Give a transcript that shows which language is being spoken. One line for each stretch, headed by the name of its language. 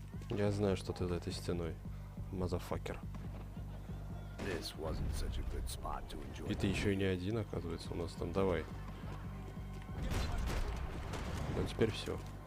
Russian: Я знаю, что ты за этой стеной, мазафакер.
English: This wasn't such a good spot to enjoy.
Russian: И ты еще и не один, оказывается, у нас там. Давай. Ну теперь все.